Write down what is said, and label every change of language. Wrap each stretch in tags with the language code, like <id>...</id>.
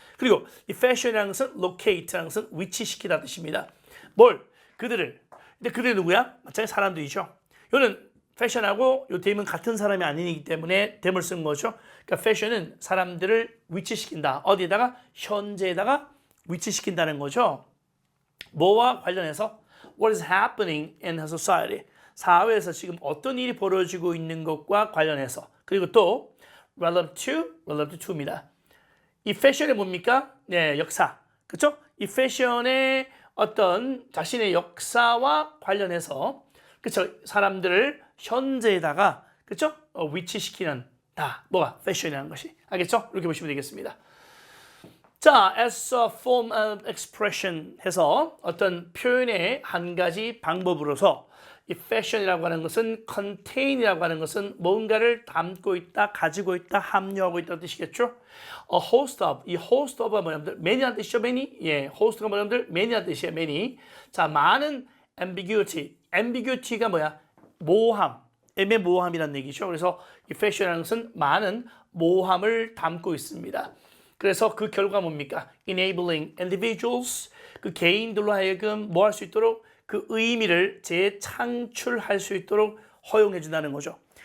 <ko>그리고 이 fashion이라는 것은 locate라는 것은 위치시키다 뜻입니다. 뭘? 그들을. 근데 그들이 누구야? 마찬가지 사람들이죠. 이거는 fashion하고 요 them은 같은 사람이 아니기 때문에 them을 쓴 거죠. 그러니까 fashion은 사람들을 위치시킨다. 어디에다가? 현재에다가 위치시킨다는 거죠. 뭐와 관련해서?</ko> <en>What is happening in a society?</en> <ko>사회에서 지금 어떤 일이 벌어지고 있는 것과 관련해서. 그리고 또 relative to입니다. 이 패션이 뭡니까? 네, 역사. 그렇죠? 이 패션의 어떤 자신의 역사와 관련해서, 그렇죠? 사람들을 현재에다가, 그렇죠? 위치시키는 다 뭐가 패션이라는 것이. 알겠죠? 이렇게 보시면 되겠습니다. 자,</ko> <en>as a form of expression</en> <ko>해서 어떤 표현의 한 가지 방법으로서 이 fashion이라고 하는 것은 contain이라고 하는 것은 뭔가를 담고 있다, 가지고 있다, 함유하고 있다는 뜻이겠죠.</ko> <en>A host of,</en> <ko>이 host of가 뭐냐면 many라는 뜻이죠, many. 예, host가 뭐냐면 many라는 뜻이에요, many. 자, 많은 ambiguity. ambiguity가 뭐야? 모호함, 애매모호함이라는 얘기죠. 그래서 이 fashion이라는 것은 많은 모호함을 담고 있습니다. 그래서 그 결과 뭡니까?</ko> <en>Enabling individuals,</en> <ko>그 개인들로 하여금 뭐 할 수 있도록 그 의미를 재창출할 수 있도록 허용해 준다는 거죠.</ko>